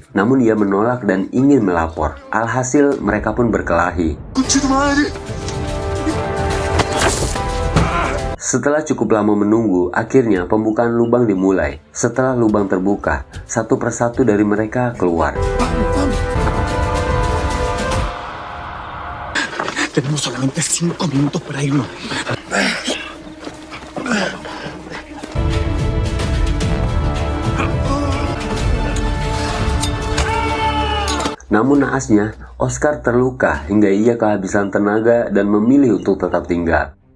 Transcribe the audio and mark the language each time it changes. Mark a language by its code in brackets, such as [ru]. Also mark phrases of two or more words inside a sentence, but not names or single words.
[id] Namun ia menolak dan ingin melapor. Alhasil mereka pun berkelahi. Setelah cukup lama menunggu, akhirnya pembukaan lubang dimulai. Setelah lubang terbuka, satu persatu dari mereka keluar. [es] Tenemos solamente 5 minutos para irnos. [id] Namun naasnya, Oscar terluka hingga ia kehabisan tenaga dan memilih untuk tetap tinggal.